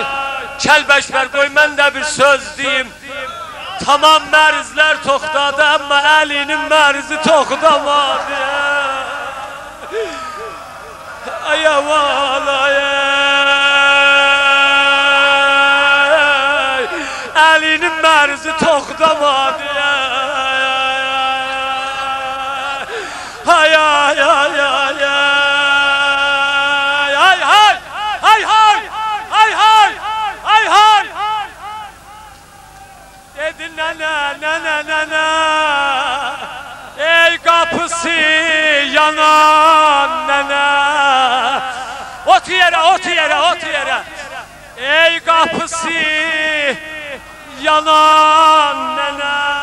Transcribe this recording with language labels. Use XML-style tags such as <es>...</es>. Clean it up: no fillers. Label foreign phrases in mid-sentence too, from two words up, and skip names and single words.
<az>Kəlbəklər qoy mən də bir söz deyim. Tamam mərzlər toxtadı amma əlinin mərzi toxtamadı. Ay aman ay. Əlinin mərzi toxtamadı. Ay ay ay ay ay ay hay hay hay hay hay hay hay</az> <tr>dedi nene nene nene ey kapısı yanan nene ot yere ot yere ot yere ey kapısı yanan nene.</tr>